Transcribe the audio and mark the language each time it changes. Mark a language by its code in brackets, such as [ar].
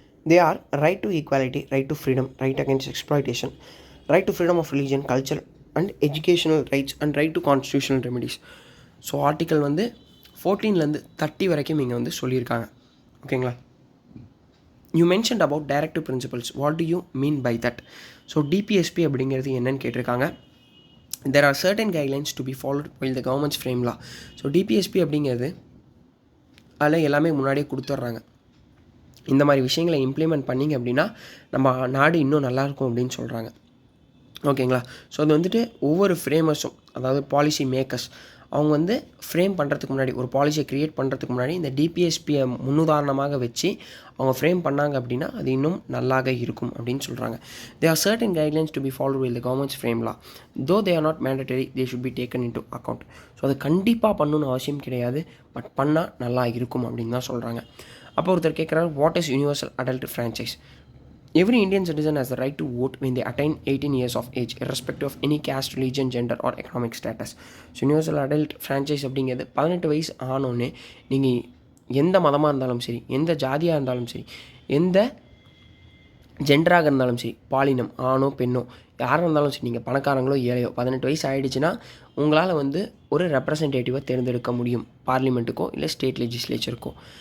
[en] They are right to equality, right to freedom, right against exploitation, right to freedom of religion, culture and educational rights and right to constitutional remedies. [ta] So article வந்து 14லேருந்து 30 வரைக்கும் இங்கே வந்து சொல்லியிருக்காங்க. ஓகேங்களா. [en] You mentioned about directive principles. What do you mean by that? [ta] So DPSP அப்படிங்கிறது என்னன்னு கேட்டிருக்காங்க. [en] There are certain guidelines to be followed while the government's frame law. [ta] So DPSP அப்படிங்கிறது அதில் எல்லாமே முன்னாடியே கொடுத்துட்றாங்க. இந்த மாதிரி விஷயங்களை இம்ப்ளிமெண்ட் பண்ணிங்க அப்படின்னா நம்ம நாடு இன்னும் நல்லாயிருக்கும் அப்படின்னு சொல்கிறாங்க. ஓகேங்களா. ஸோ அது வந்துட்டு ஒவ்வொரு ஃப்ரேமர்ஸும், அதாவது பாலிசி மேக்கர்ஸ், அவங்க வந்து ஃப்ரேம் பண்ணுறதுக்கு முன்னாடி, ஒரு பாலிசியை க்ரியேட் பண்ணுறதுக்கு முன்னாடி இந்த டிபிஎஸ்பியை முன்னுதாரணமாக வச்சு அவங்க ஃப்ரேம் பண்ணாங்க அப்படின்னா அது இன்னும் நல்லாக இருக்கும் அப்படின்னு சொல்கிறாங்க. [en] There are certain guidelines to be followed with the government's frame law. Though they are not mandatory, they should be taken into account. [ta] So அது கண்டிப்பாக பண்ணணும்னு அவசியம் கிடையாது, பட் பண்ணால் நல்லா இருக்கும் அப்படின்னு தான் சொல்கிறாங்க. அப்போ ஒருத்தர் கேட்குறாரு, [en] What is universal adult franchise? Every Indian citizen has the right to vote when they attain 18 years of age, irrespective of any caste, religion, gender or economic status. [ta] So universal adult franchise அப்படிங்கிறது 18 வயசு ஆனோடனே நீங்கள் எந்த மதமாக இருந்தாலும் சரி, எந்த ஜாதியாக இருந்தாலும் சரி, எந்த ஜெண்டராக இருந்தாலும் சரி, பாலினம் ஆணோ பெண்ணோ யாராக இருந்தாலும் சரி, நீங்கள் பணக்காரங்களோ ஏழையோ 18 வயசு ஆகிடுச்சுன்னா உங்களால் வந்து ஒரு ரெப்ரசன்டேட்டிவை தேர்ந்தெடுக்க முடியும், பார்லிமெண்ட்டுக்கோ இல்லை ஸ்டேட் லெஜிஸ்லேச்சருக்கோ.